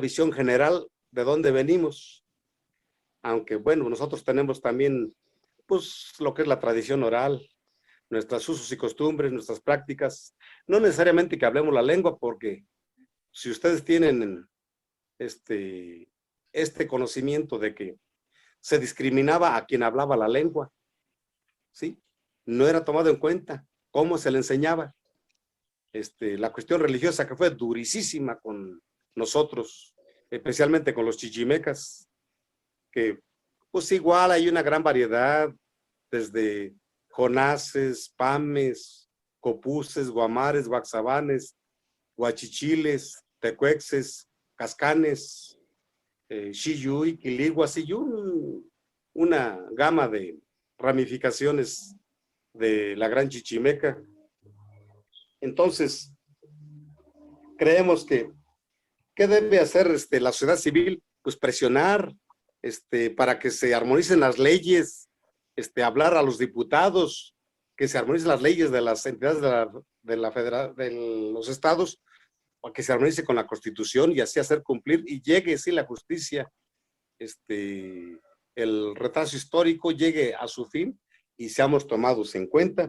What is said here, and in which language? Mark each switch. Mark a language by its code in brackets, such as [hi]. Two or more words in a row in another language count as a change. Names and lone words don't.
[es] visión general de dónde venimos, aunque bueno, nosotros tenemos también pues lo que es la tradición oral, nuestros usos y costumbres, nuestras prácticas, no necesariamente que hablemos la lengua, porque si ustedes tienen este conocimiento de que se discriminaba a quien hablaba la lengua, ¿sí? No era tomado en cuenta cómo se le enseñaba. La cuestión religiosa que fue durísima con nosotros, especialmente con los chichimecas, que pues igual hay una gran variedad, desde jonases, pames, copuses, guamares, guaxabanes, guachichiles, tecuexes, cascanes, xiyuy, quiliguas y una gama de ramificaciones de la gran chichimeca. Entonces, creemos que ¿qué debe hacer la sociedad civil? Pues presionar para que se armonicen las leyes, hablar a los diputados, que se armonicen las leyes de las entidades de los estados, para que se armonice con la Constitución y así hacer cumplir y llegue, sí, la justicia, el retraso histórico llegue a su fin y seamos tomados en cuenta.